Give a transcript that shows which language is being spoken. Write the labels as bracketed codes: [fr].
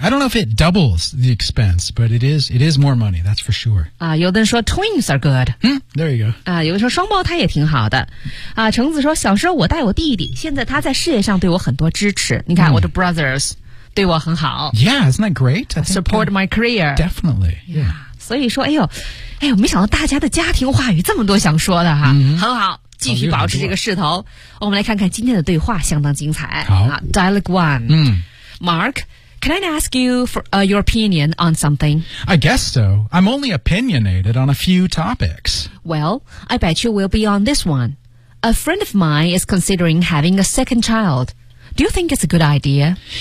[en] I don't know if it doubles the expense, but it is more money, that's for sure. [zh] 啊有的人说 [en] twins are good.、 Mm, there you go. [zh] 啊有的人说双胞胎也挺好的。啊橙子说小时候我带我弟弟现在他在事业上对我很多支持。你看、mm. 我的 brothers。对我很好 [en] Yeah, isn't that great? Support my career Definitely yeah. yeah. [zh] 所以说哎呦没想到大家的家庭话语这么多想说的哈、 mm-hmm. 很好继续保持这个势头、oh, 我们来看看今天的对话相当精彩好、 [en] Dialogue One、 mm. Mark, can I ask you for、your opinion on something? I guess so I'm only opinionated on a few topics Well, I bet you will be on this one A friend of mine is considering having a second childDo you think it's a good idea?